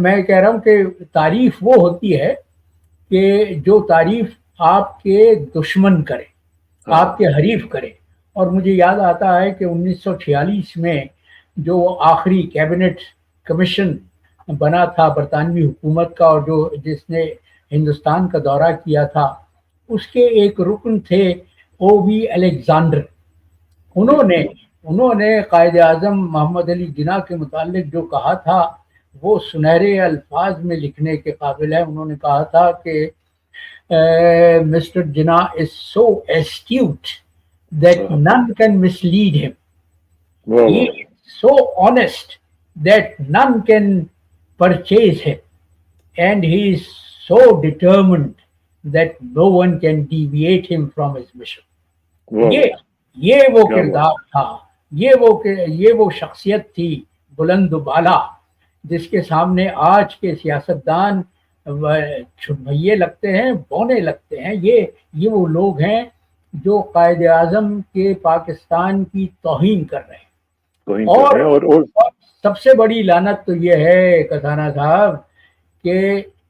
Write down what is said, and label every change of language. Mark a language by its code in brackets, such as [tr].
[ur] میں کہہ رہا ہوں کہ تعریف وہ ہوتی ہے کہ جو تعریف آپ کے دشمن کرے، آپ کے حریف کرے۔ اور مجھے یاد آتا ہے کہ 1946 میں جو آخری کیبنٹ کمیشن بنا تھا برطانوی حکومت کا، اور جس نے ہندوستان کا دورہ کیا تھا، اس کے ایک رکن تھے او وی الیگزینڈر۔ انہوں نے قائد اعظم محمد علی جناح کے متعلق جو کہا تھا وہ سنہرے الفاظ میں لکھنے کے قابل ہے۔ انہوں نے کہا تھا کہ Mr. [en] Jinnah is so astute that none can mislead him. He is so honest that none can purchase him. And he is so determined that no one can deviate him from his mission. [ur] یہ وہ کردار تھا، یہ وہ شخصیت تھی بلند و بالا، جس کے سامنے آج کے سیاستدان چھٹبھئیے لگتے ہیں، بونے لگتے ہیں۔ یہ وہ لوگ ہیں جو قائد اعظم کے پاکستان کی توہین کر رہے ہیں۔ اور سب سے بڑی لعنت تو یہ ہے کسانہ صاحب کہ